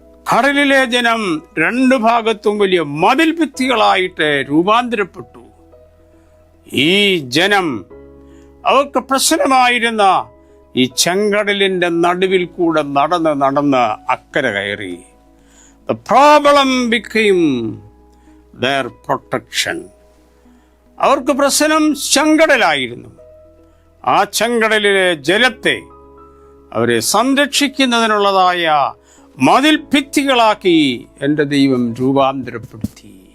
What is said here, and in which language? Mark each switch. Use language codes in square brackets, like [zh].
[ml] കടലിലെ ജനം രണ്ടു ഭാഗത്തും വലിയ മതിൽ ഭിത്തികളായിട്ട് രൂപാന്തരപ്പെട്ടു. ഈ ജനം അവർക്ക് പ്രശ്നമായിരുന്ന ഈ ചെങ്കടലിന്റെ നടുവിൽ കൂടെ നടന്ന് അക്കരെ കയറി. [en] The problem became their protection. [ml] അവർക്ക് പ്രശ്നം ചെങ്കടലായിരുന്നു. ആ ചെങ്കടലിലെ ജലത്തെ അവരെ സംരക്ഷിക്കുന്നതിനുള്ളതായ മതിൽ ഭിത്തികളാക്കി എൻ്റെ ദൈവം രൂപാന്തരപ്പെടുത്തി.